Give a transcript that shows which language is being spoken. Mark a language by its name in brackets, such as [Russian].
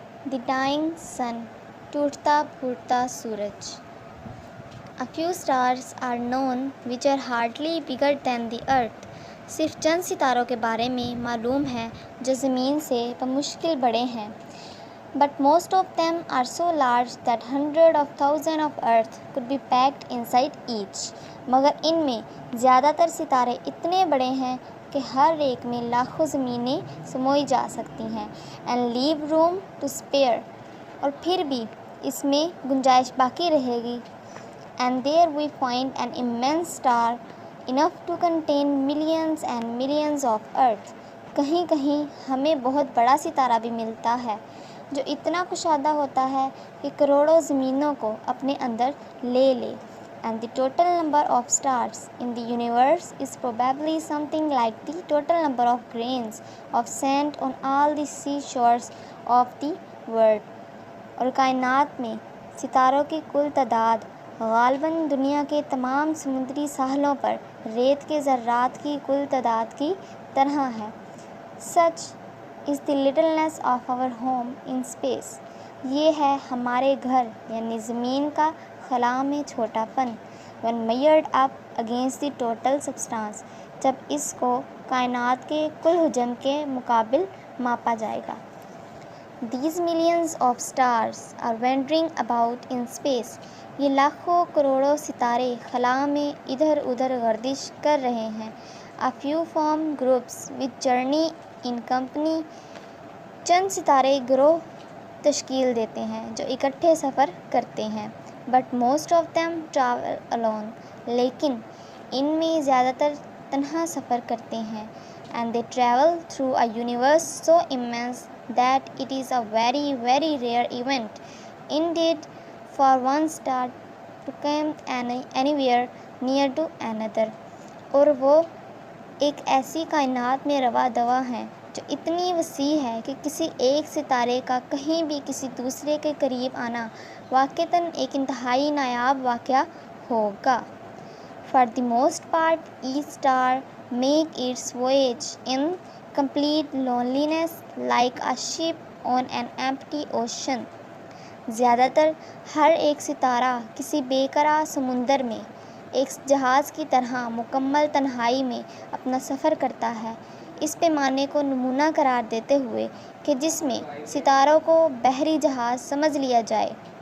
[English] The dying sun, [Urdu] ٹوٹتا پھوٹتا سورج. [English] A few stars are known which are hardly bigger than the earth. [Urdu] صرف چند ستاروں کے بارے میں معلوم ہے جو زمین سے بمشکل بڑے ہیں. [English] But most of them are so large that hundreds of thousands of Earth could be packed inside each. [Urdu] مگر ان میں زیادہ تر ستارے اتنے بڑے ہیں کہ ہر ایک میں لاکھوں زمینیں سموئی جا سکتی ہیں. [English] And leave room to spare. [Urdu] اور پھر بھی اس میں گنجائش باقی رہے گی. [English] And there we find an immense star enough to contain millions and millions of Earth. [Urdu] کہیں کہیں ہمیں بہت بڑا ستارہ بھی ملتا ہے جو اتنا کشادہ ہوتا ہے کہ کروڑوں زمینوں کو اپنے اندر لے لے. [English] And the total number of stars in the universe is probably something like the total number of grains of sand on all the seashores of the world. [Urdu] اور کائنات میں ستاروں کی کل تعداد غالباً دنیا کے تمام سمندری ساحلوں پر ریت کے ذرات کی کل تعداد کی طرح ہے. [English] Such is the littleness of our home in space. [Urdu] یہ ہے ہمارے گھر یعنی زمین کا خلا میں چھوٹا پن. [English] When measured up against the total substance. [Urdu] جب اس کو کائنات کے کل حجم کے مقابل ماپا جائے گا. [English] These millions of stars are wandering about in space. [Urdu] یہ لاکھوں کروڑوں ستارے خلا میں ادھر ادھر گردش کر رہے ہیں. [English] A few form groups which journey in company. [Urdu] چند ستارے گروہ تشکیل دیتے ہیں جو اکٹھے سفر کرتے ہیں. [English] But most of them travel alone. [Urdu] لیکن ان میں زیادہ تر تنہا سفر کرتے ہیں. [English] And they travel through a universe so immense that it is a very very rare event indeed for one star to come anywhere near to another. [Urdu] اور وہ ایک ایسی کائنات میں رواں دواں ہیں جو اتنی وسیع ہے کہ کسی ایک ستارے کا کہیں بھی کسی دوسرے کے قریب آنا واقعتاً ایک انتہائی نایاب واقعہ ہوگا. [English] For the most part each star make its voyage in complete loneliness like a ship on an empty ocean. [Urdu] زیادہ تر ہر ایک ستارہ کسی بے قرار سمندر میں ایک جہاز کی طرح مکمل تنہائی میں اپنا سفر کرتا ہے. اس پیمانے کو نمونہ قرار دیتے ہوئے کہ جس میں ستاروں کو بحری جہاز سمجھ لیا جائے.